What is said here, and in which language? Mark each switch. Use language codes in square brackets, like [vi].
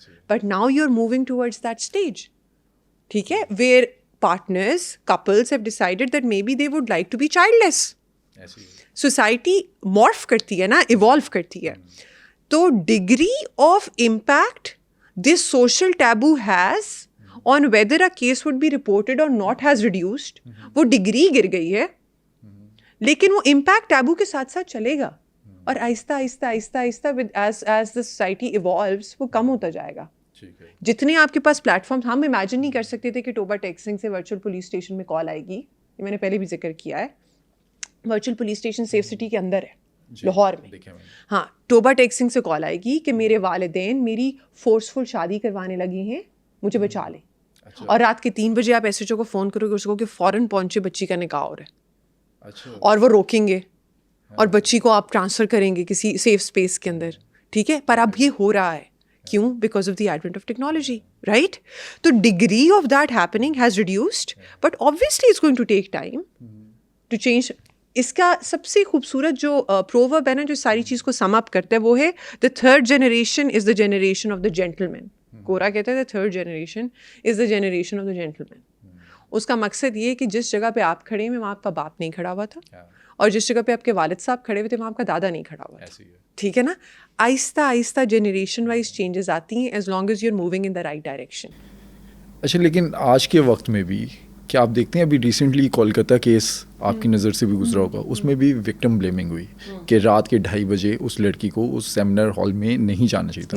[en] But now you are moving towards that stage. [ur] ٹھیک ہے, [en] Where partners, couples have decided that maybe they would like to be childless. [ur] Society morph کرتی ہے نا, evolve کرتی ہے. [en] تو degree of impact this social taboo has on whether a case would be reported or not has reduced. [ur] وہ degree گر گئی ہے, لیکن وہ impact taboo کے ساتھ ساتھ چلے گا, اور آہستہ آہستہ آہستہ آہستہ [en] as the society evolves [ur] وہ کم ہوتا جائے گا. جتنے آپ کے پاس پلیٹ فارم, ہم امیجن نہیں کر سکتے تھے کہ ٹوبا ٹیکسنگ سے ورچوئل پولیس اسٹیشن میں کال آئے گی. یہ میں نے پہلے بھی ذکر کیا ہے, virtual police station safe city کے اندر ہے لاہور میں. ہاں, ٹوبا ٹیکسنگ سے کال آئے گی کہ میرے والدین میری فورسفل شادی کروانے لگے ہیں, مجھے بچا لیں. اور رات کے 3 بجے آپ ایس ایچ او کو فون کرو گے, اس کو کہ فوراً پہنچے, بچی کا نکاح ہو رہا ہے, اور وہ روکیں گے اور بچی کو آپ ٹرانسفر کریں گے کسی سیف اسپیس کے اندر. ٹھیک ہے, پر اب یہ ہو رہا ہے کیوں؟ [en] Because of the advent of technology, right? تو degree of that happening has reduced, but obviously it's going to take time to change. [ur] اس کا سب سے خوبصورت جو پروورب ہے نا, جو ساری چیز کو سم اپ کرتا ہے, وہ ہے [en] The third generation is the generation of the gentle man. [ur] کورا کہتا ہے [en] The third generation is the generation of the gentle man. [ur] اس کا مقصد یہ ہے کہ جس جگہ پہ آپ کھڑے ہیں وہاں آپ کا باپ نہیں کھڑا ہوا تھا, اور جس جگہ پہ آپ کے والد صاحب کھڑے ہوئے تھے وہاں آپ کا دادا نہیں کھڑا ہوا تھا. ٹھیک ہے نا, آہستہ آہستہ جنریشن وائز چینجز آتی ہیں [en] As long as you are moving in the right direction. [ur] اچھا, لیکن آج کے وقت میں بھی کیا آپ دیکھتے ہیں, ابھی ریسنٹلی کولکتہ کیس آپ کی نظر سے بھی گزرا ہوگا, اس میں بھی وکٹم بلیمنگ ہوئی کہ رات کے 2:30 بجے اس لڑکی کو اس سیمینار ہال میں نہیں جانا چاہیے تھا.